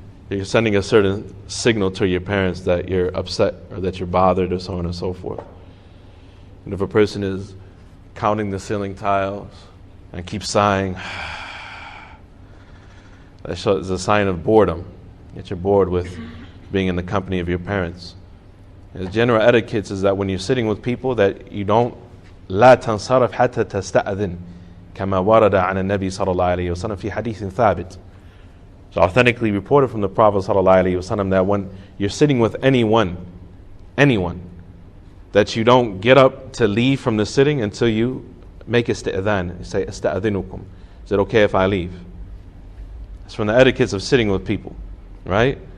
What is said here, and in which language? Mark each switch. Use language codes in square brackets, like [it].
[en] You're sending a certain signal to your parents that you're upset or that you're bothered or so on and so forth. And if a person is counting the ceiling tiles and keeps sighing, that is a sign of boredom, that you're bored with being in the company of your parents. The general etiquette is that when you're sitting with people, that you don't [ar] لا تنصرف حتى تستأذن كما ورد عن النبي صلى الله عليه وسلم في حديث ثابت. [en] It's authentically reported from the Prophet [ar] صلى الله عليه وسلم [en] that when you're sitting with anyone, that you don't get up to leave from the sitting until you make isti'adhan. You say, [ar] استأذنكم. [en] Is it okay if I leave? It's from the etiquettes of sitting with people, right?